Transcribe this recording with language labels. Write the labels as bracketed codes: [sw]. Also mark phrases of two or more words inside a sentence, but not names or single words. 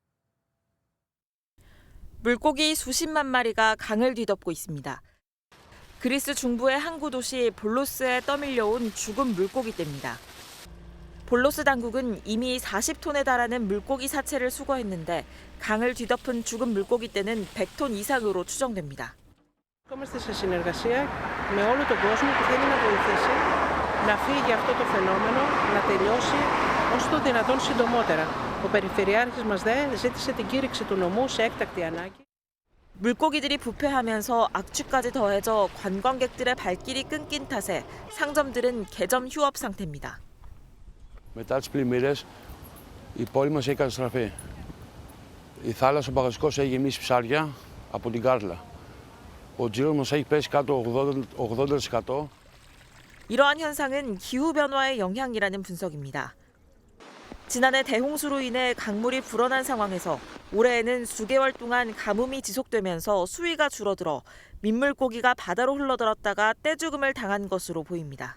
[ko] 물고기 수십만 마리가 강을 뒤덮고 있습니다. 그리스 중부의 항구 도시 볼로스에 떠밀려온 죽은 물고기떼입니다. 볼로스 당국은 이미 40톤에 달하는 물고기 사체를 수거했는데 강을 뒤덮은 죽은 물고기떼는 100톤 이상으로 추정됩니다. [el] Είμαστε σε συνεργασία με όλο τον κόσμο που θέλει να βοηθήσει να φύγει αυτό το φαινόμενο, να τελειώσει όσο το δυνατόν συντομότερα. Ο Περιφερειάρχης μας ζήτησε την κήρυξη του νομού σε έκτακτη ανάγκη. [ko] 물고기들이 부패하면서 악취까지 더해져 관광객들의 발길이 끊긴 탓에 상점들은 개점 휴업 상태입니다. [el] Μετά τις πλημμύρες, η πόλη μας έχει καταστραφεί. Η θάλασσα, ο Παγασικός έχει γεμίσει ψάρια από την Κάρλα. Ο τζίρος μας έχει πέσει κάτω 80%. [ko] 이러한 현상은 기후변화의 영향이라는 분석입니다. 지난해 대홍수로 인해 강물이 불어난 상황에서 올해에는 수개월 동안 가뭄이 지속되면서 수위가 줄어들어 민물고기가 바다로 흘러들었다가 떼죽음을 당한 것으로 보입니다.